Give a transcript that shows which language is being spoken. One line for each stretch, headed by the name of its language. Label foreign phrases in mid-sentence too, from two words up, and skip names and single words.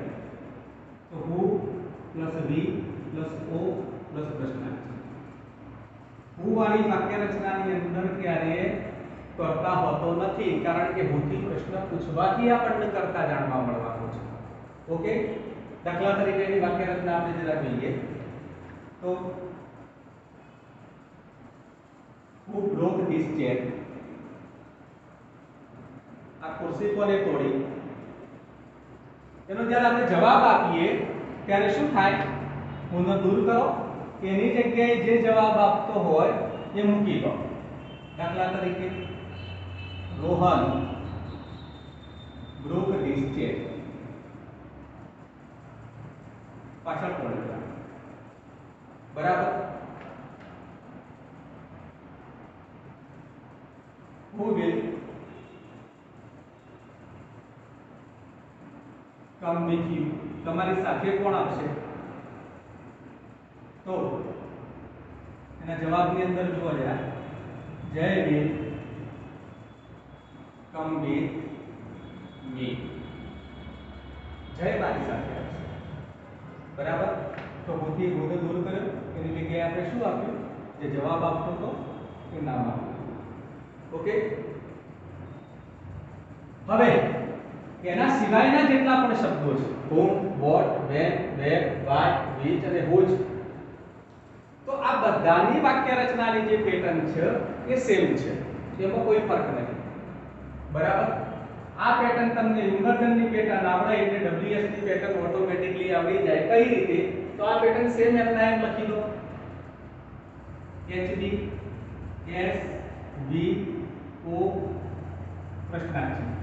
English: તો who plus V plus O plus પ્રશ્નાર્થ.
Gujarati: હુ વાળી વાક્ય રચનાની અંદર ક્યારે કર્તા હોતો નથી, કારણ કે હુથી પ્રશ્ન પૂછવાથી આપણને કર્તા જાણવા મળવાનું છે. ઓકે. દાખલા તરીકે એની વાક્ય રચના આપણે જરા જોઈએ.
English: તો who broke this chair?
Gujarati: આ ખુરશી કોને તોડી? એનો જ્યારે આપણે જવાબ આપીએ ત્યારે શું થાય, ગુનો દૂર કરો, એની જગ્યાએ જે જવાબ આપતો હોય એ મૂકી દો. દાખલા તરીકે રોહન
English: broke this chair.
Gujarati: પાછળ પડે બરાબર.
English: who will come with you?
Gujarati: તમારી સાથે કોણ આવશે? તો એના જવાબની અંદર જુઓ જરા, જય
English: will come with me.
Gujarati: જય મારી સાથે આવશે બરાબર. તો ભૂથી ભૂલો દૂર કર્યો, એની જગ્યાએ આપણે શું આપ્યું, જે જવાબ આપતો હતો એ નામ આપ્યું. ઓકે. હવે એના સિવાયના જેટલા પણ શબ્દો છે,
English: whom, what, when, where, why, which
Gujarati: અને whose, તો આ બધાની વાક્ય રચનાની જે પેટર્ન છે એ સેમ છે, એમાં કોઈ ફરક નથી બરાબર. આ પેટર્ન તમને ઇન્વર્ઝનની પેટર્ન આવડે એટલે WS ની પેટર્ન ઓટોમેટિકલી આવડી જાય. કઈ રીતે? તો આ પેટર્ન સેમ એમના એમ લખી દો, HB S V O પ્રશ્નાર્થ.